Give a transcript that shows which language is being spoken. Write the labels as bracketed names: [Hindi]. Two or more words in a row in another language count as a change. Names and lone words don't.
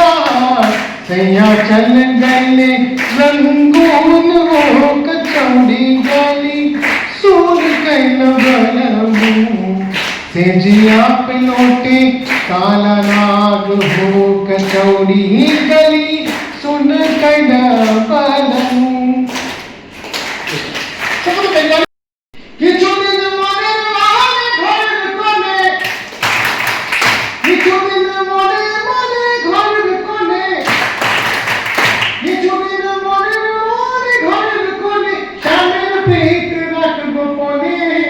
[Bhojpuri] सैया चल गए रंगून हो कचौड़ी गली सूर कई बलम. सेजिया पे लौटे काला नाग हो कचौड़ी गली सुन कई बलम. [Bangla] কিছু দিন মনে মনে ঘর কোণে, কিছু দিন মনে মনে ঘর কোণে, কিছু দিন মনে মনে ঘর কোণে স্বামীর পেট রাখবো কোণে.